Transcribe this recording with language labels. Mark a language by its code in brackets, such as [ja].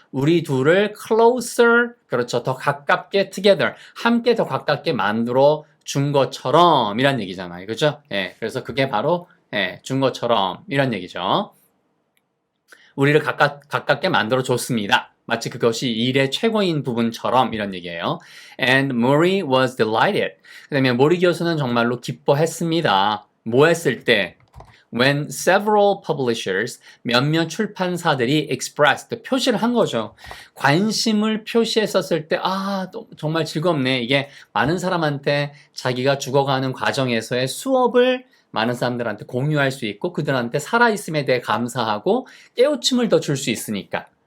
[ko] 우리 둘을 closer, 그렇죠. 더 가깝게 together. 함께 더 가깝게 만들어 준 것처럼 이란 얘기잖아요. 그죠? 예, 그래서 그게 바로 준 것처럼 이란 얘기죠. 우리를 가깝게 만들어 줬습니다. 마치 그것이 일의 최고인 부분처럼 이런 얘기예요. [en] And Murray was delighted. [ko] 그 다음에 모리 교수는 정말로 기뻐했습니다. 뭐 했을 때? [en] When several publishers, [ko] 몇몇 출판사들이 expressed, 표시를 한 거죠. 관심을 표시했었을 때, 정말 즐겁네. 이게 많은 사람한테 자기가 죽어가는 과정에서의 수업을 많은 사람들한테 공유할 수 있고 그들한테 살아있음에 대해 감사하고 깨우침을 더 줄 수 있으니까.